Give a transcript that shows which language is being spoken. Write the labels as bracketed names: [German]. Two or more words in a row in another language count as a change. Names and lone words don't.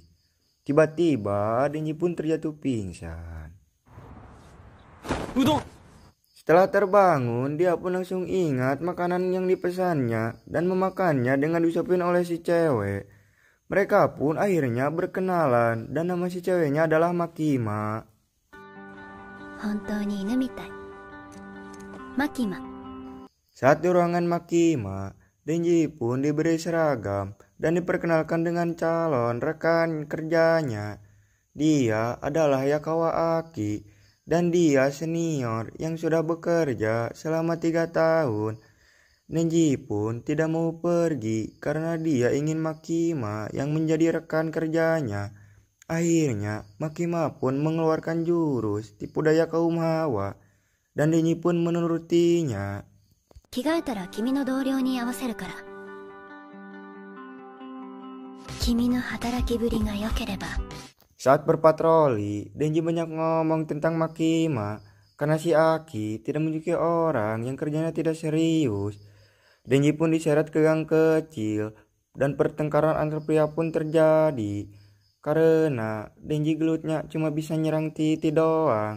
[Indonesian] Tiba-tiba Denji pun terjatuh pingsan. Udon! Setelah terbangun, dia pun langsung ingat makanan yang dipesannya dan memakannya dengan disuapin oleh si cewek. Mereka pun akhirnya berkenalan dan nama si ceweknya adalah Makima. [Japanese] 本当に犬みたい。マキマ。 [Indonesian] Saat di ruangan Makima, Denji pun diberi seragam dan diperkenalkan dengan calon rekan kerjanya. Dia adalah Yakawa Aki. Dan dia senior yang sudah bekerja selama 3 tahun. Denji pun tidak mau pergi karena dia ingin Makima yang menjadi rekan kerjanya. Akhirnya Makima pun mengeluarkan jurus tipu daya kaum Hawa. Dan Denji pun menurutinya. [Japanese] 着替えたら君の同僚に合わせるから。君の働きぶりが良ければ。 [Indonesian] Saat berpatroli, Denji banyak ngomong tentang Makima karena si Aki tidak menyukai orang yang kerjanya tidak serius. Denji pun diseret ke gang kecil dan pertengkaran antar pria pun terjadi karena Denji gelutnya cuma bisa nyerang Titi doang.